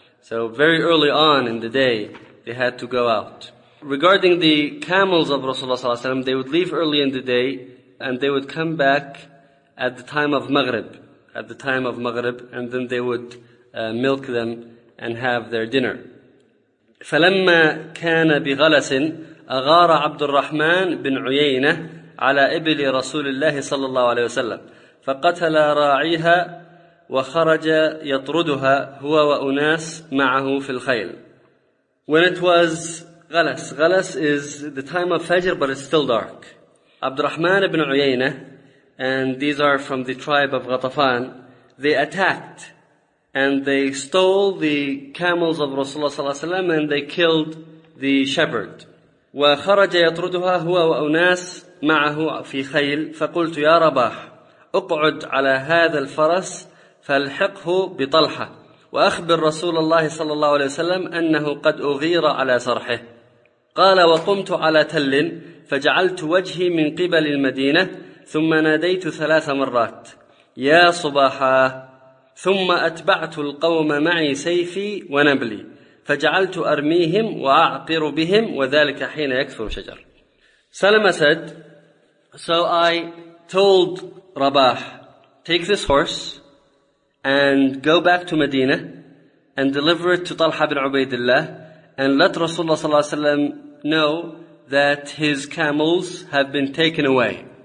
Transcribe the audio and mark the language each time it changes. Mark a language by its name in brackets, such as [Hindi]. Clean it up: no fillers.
[English] So very early on in the day, they had to go out. Regarding the camels of Rasulullah ﷺ, they would leave early in the day, and they would come back at the time of Maghrib, at the time of Maghrib, and then they would milk them and have their dinner. [Arabic] فلما كان بغلس أغار عبد الرحمن بن عيينة على إبل رسول الله صلى الله عليه وسلم فقتل راعيها وخرج يطردها هو وأناس معه في الخيل. [English] When it was غلس, غلس is the time of Fajr but it's still dark. عبد الرحمن بن عيينة and these are from the tribe of غطفان, they attacked and they stole the camels of Rasulullah صلى الله عليه وسلم and they killed the shepherd. [Arabic] وخرج يطردها هو وأناس معه في خيل فقلت يا رباح أقعد على هذا الفرس فالحقه بطلحة وأخبر رسول الله صلى الله عليه وسلم أنه قد أغير على صرحه. قال وقمت على تل فجعلت وجهي من قبل المدينة ثم ناديت ثلاث مرات يا صباحا, ثم أتبعت القوم معي سيفي ونبلي فجعلت أرميهم وأعقر بهم وذلك حين يكثر شجر. [English] سلمة said, so I told Rabah, take this horse and go back to Medina and deliver it to Talha bin Ubaidillah and let Rasulullah sallallahu alayhi wa sallam know that his camels have been taken away.